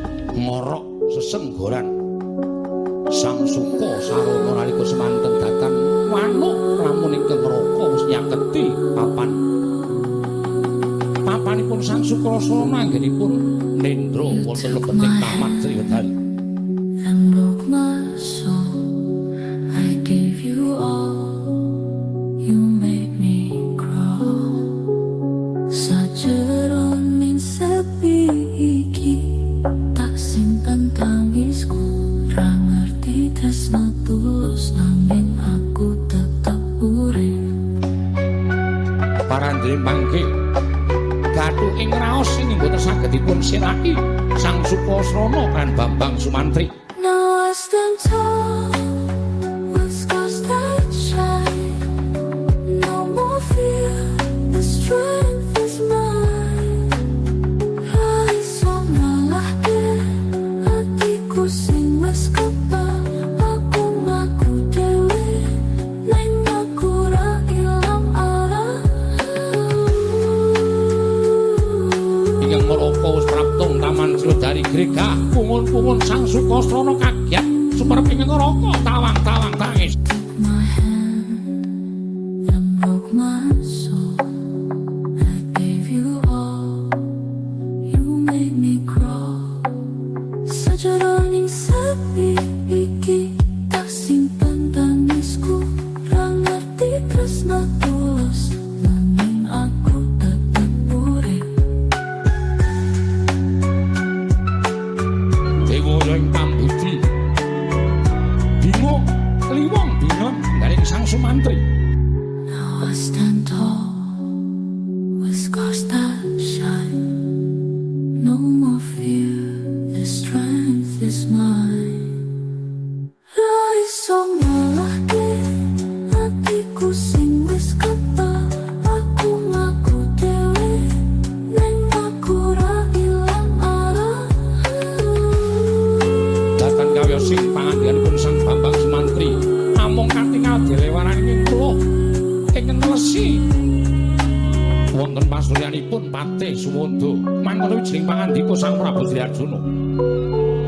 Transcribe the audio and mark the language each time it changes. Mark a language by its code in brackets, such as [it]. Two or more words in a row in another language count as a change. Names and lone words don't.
[jv] ngorok sesenggoran sang suka sarana nalika semanten datan manuk lamun ingkang neraka wis nyaketi papanipun sang Sukrasana anggenipun nendra wonten lebeting taman Sriwedari. [en] And broke my soul. I gave you all. You made me crawl. [jv] Sajeroning sepi iki tak simpen tangisku. Ra ngerti tresno tulus nanging aku tetap urip. Parandri mangke gathuk ing raos ing boten saged dipun sirahi sang Sukrasana kan Bambang Sumantri. [en] Now I stand tall with scars that shine. No more fear, the strength is mine. [jv] Rise on malahke hatiku sing wis kebal. Aku ngaku dewe neng aku ra ilang arah. Ingkang marapa wis praptung taman Sriwedari gregah pungun-pungun sang Sukrasana kaget sumerep ing neraka tawang-tawang tangis. [en] My hand and broke my soul. I gave you all. You made me crawl. [jv] Sajeroning sepi iki tak simpen tangisku. Ra ngerti tresno tulus nanging aku tetep urip. Dewa ing pambudi bingung kliwong bingung garing sang Sumantri. [en] Now I stand tall with scars that shine. No more fear, the strength is mine. [jv] Rise on malahke hatiku sing wis kebal. Aku ngaku dewe neng aku ra ilang arah. Datan kawya sing pangandhenipun sang Bambang Sumantri namung katingal dilewaraning kula ingkang nglesi wonten pasuryanipun Patih Suwanda mangkono wijining pangandika sang Prabu Sri Arjuna.